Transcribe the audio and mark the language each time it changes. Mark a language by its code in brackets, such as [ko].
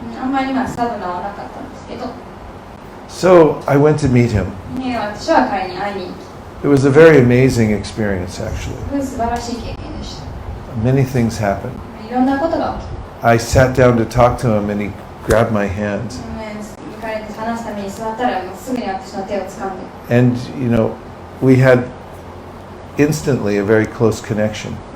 [ja] あんまりサドナはなかったんですけど。 [en] So I went to meet him. [ja] 私は彼に会いに行き。 [en] It was a very amazing experience, actually. [ja] 素晴らしい経験でした。 [en] Many things happened. [ja] いろんなことが起きた。 [en] I sat down to talk to him, and he grabbed my hand. [ja] 彼と話すために座ったらすぐに私の手を掴んで。 [en] And, we had instantly a very close connection.